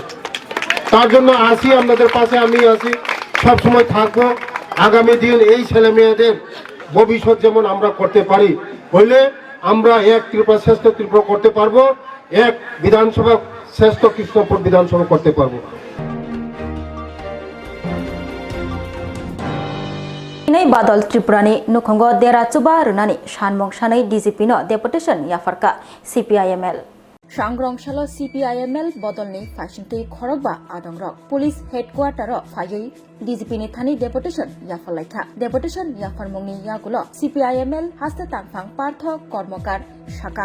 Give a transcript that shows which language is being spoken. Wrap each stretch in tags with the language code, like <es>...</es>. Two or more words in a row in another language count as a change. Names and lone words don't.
<bn>তার জন্য আসি, আপনাদের পাশে আমি আসি, সবসময় থাকবো। আগামী দিন এই ছেলে মেয়েদের ভবিষ্যৎ যেমন আমরা করতে পারি, হইলে আমরা এক ত্রিপুরা শ্রেষ্ঠ ত্রিপুরা করতে পারবো, এক বিধানসভা শ্রেষ্ঠ কৃষ্ণপুর বিধানসভা করতে পারবো।</bn> <trp>Inai badal Tripurani nukhongo dera chuba runani shanmong shanai DGP no deputation yafarka CPIML. Swrangchati CPIML bodolni fashion-tei khorokba adongrok</trp> <en>police headquarter</en> <trp>phayoi DGP ni thani deputation yafalaitha deputation yafarmongni yagulo CPIML haste tangphang partho kormokar shaka</trp>